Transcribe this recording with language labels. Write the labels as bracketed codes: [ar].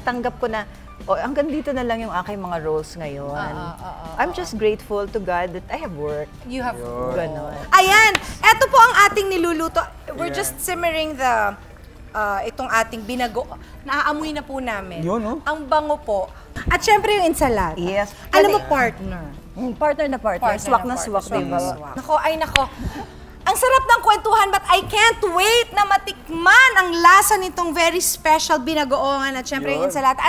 [tl] Tanggap ko na, hanggang dito na lang yung aking mga roles ngayon. [en] I'm just grateful to God that I have work. You have [tl] Ganon. Ayan! Eto po ang ating niluluto. [en] We're just simmering the [tl] itong ating binago. Naaamoy na po namin. Yun, no? Ang bango po. At syempre yung ensalada. [en] Yes. [tl] Alam mo, partner. Partner na partner. Swak na swak, diba? Nako. Ang sarap ng kwentuhan, [en] but I can't wait [tl] na matikman ang lasa nitong very special binagoongan at syempre yung ensalada.